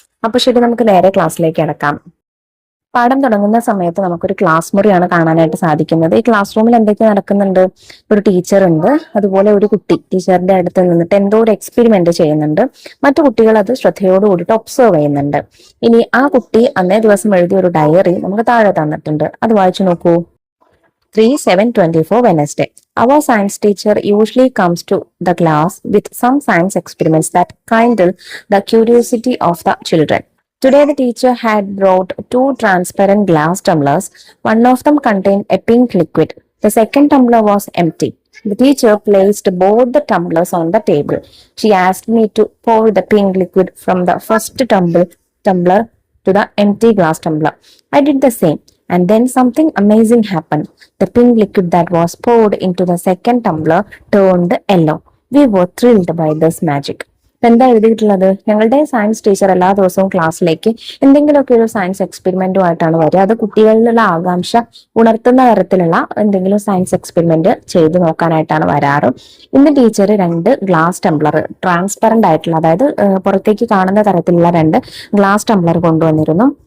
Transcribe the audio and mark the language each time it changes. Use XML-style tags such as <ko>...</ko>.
<ml>അപ്പൊ ശരി, നമുക്ക് നേരെ ക്ലാസ്സിലേക്ക് കിടക്കാം. പാഠം തുടങ്ങുന്ന സമയത്ത് നമുക്കൊരു ക്ലാസ് മുറിയാണ് കാണാനായിട്ട് സാധിക്കുന്നത്. ഈ ക്ലാസ് റൂമിൽ എന്തൊക്കെ നടക്കുന്നുണ്ട്? ഒരു ടീച്ചർ ഉണ്ട്, അതുപോലെ ഒരു കുട്ടി ടീച്ചറിന്റെ അടുത്ത് നിന്നിട്ട് എന്തോ ഒരു എക്സ്പെരിമെന്റ് ചെയ്യുന്നുണ്ട്. മറ്റു കുട്ടികൾ അത് ശ്രദ്ധയോട് കൂടിയിട്ട് ഒബ്സർവ് ചെയ്യുന്നുണ്ട്. ഇനി ആ കുട്ടി അന്നേ ദിവസം എഴുതിയ ഒരു ഡയറി നമുക്ക് താഴെ തന്നിട്ടുണ്ട്. അത് വായിച്ചു നോക്കൂ. 3/7/24 Wednesday.</ml> <en>Our science teacher usually comes to the class with some science experiments that kindle the curiosity of the children. Today the teacher had brought 2 transparent glass tumblers. One of them contained a pink liquid. The second tumbler was empty. The teacher placed both the tumblers on the table. She asked me to pour the pink liquid from the first tumbler to the empty glass tumbler. I did the same. And then something amazing happened. The pink liquid that was poured into the second tumbler turned yellow. We were thrilled by this magic.</en> <ml>എന്താ എഴുതിയിട്ടുള്ളത്? ഞങ്ങളുടെ science teacher എല്ലാ ദിവസവും ക്ലാസ്സിലേക്ക് എന്തെങ്കിലുമൊക്കെ ഒരു science എക്സ്പെരിമെന്റുമായിട്ടാണ് വരിക. അത് കുട്ടികളിലുള്ള ആകാംക്ഷ ഉണർത്തുന്ന തരത്തിലുള്ള എന്തെങ്കിലും സയൻസ് എക്സ്പെരിമെന്റ് ചെയ്തു നോക്കാനായിട്ടാണ് വരാറ്. ഇന്ന് ടീച്ചർ 2 ഗ്ലാസ് ടംബ്ലർ, ട്രാൻസ്പെറന്റ് ആയിട്ടുള്ള, അതായത് പുറത്തേക്ക് കാണുന്ന തരത്തിലുള്ള 2 ഗ്ലാസ് ടംബ്ലർ കൊണ്ടുവന്നിരുന്നു.</ml>